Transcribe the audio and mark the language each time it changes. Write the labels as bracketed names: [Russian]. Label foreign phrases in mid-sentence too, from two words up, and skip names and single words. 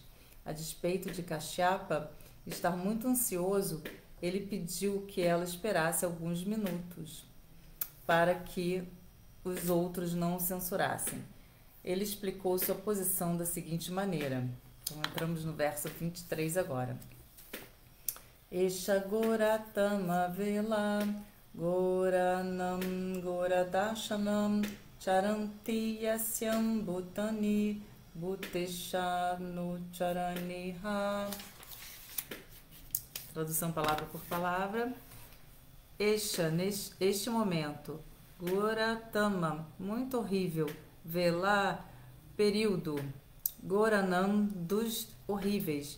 [Portuguese] A despeito de Kashyapa estar muito ansioso, ele pediu que ela esperasse alguns minutos para que os outros não o censurassem. Ele explicou sua posição da seguinte maneira. Então, entramos no verso 23 agora. [Sanskrit] एषा घोरतमा वेला घोराणां घोरदर्शनाम् चरन्ति यस्यां भूतानि भूतेशानुचराणि ह. [Portuguese] Tradução palavra por palavra. Esha, neste momento, goratama, muito horrível. Vela, período. Goranam, dos horríveis.